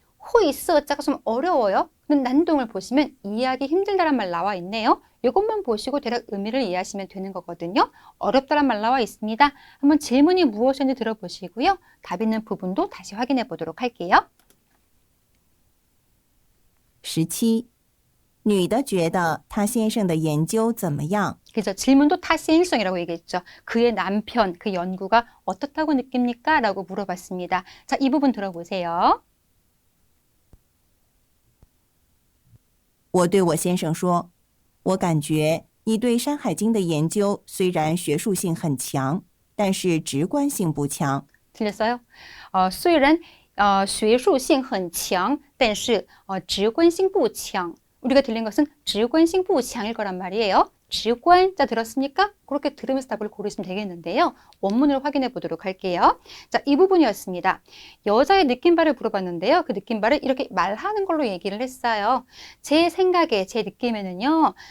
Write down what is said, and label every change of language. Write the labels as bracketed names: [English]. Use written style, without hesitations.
[Korean] 晦涩자가 좀 어려워요. 난동을 보시면 이해하기 힘들다란 말 나와 있네요. 이것만 보시고 대략 의미를 이해하시면 되는 거거든요. 어렵다란 말 나와 있습니다. 한번 질문이 무엇인지 들어보시고요. 답 있는 부분도 다시 확인해 보도록 할게요. [Chinese] 17，女的觉得她先生的研究怎么样？ [Korean] 그죠. 질문도 타시인성이라고 얘기했죠. 그의 남편, 그 연구가 어떻다고 느낍니까? 라고 물어봤습니다. 자, 이 부분 들어보세요. [Chinese] 我对我先生说，我感觉你对《山海经》的研究虽然学术性很强，但是直观性不强。 [Korean] 들렸어요? [Chinese] 虽然学术性很强，但是直观性不强. [Korean] 우리가 들린 것은 [Chinese] 直观性不强 [Korean] 일 거란 말이에요. 直观, 자 들었습니까? 그렇게 들으면서 답을 고르시면 되겠는데요. 원문을 확인해 보도록 할게요. 자, 이 부분이었습니다. 여자의 느낌바를 물어봤는데요. 그 느낌바를 이렇게 말하는 걸로 얘기를 했어요. 제 생각에, 제 느낌에는요.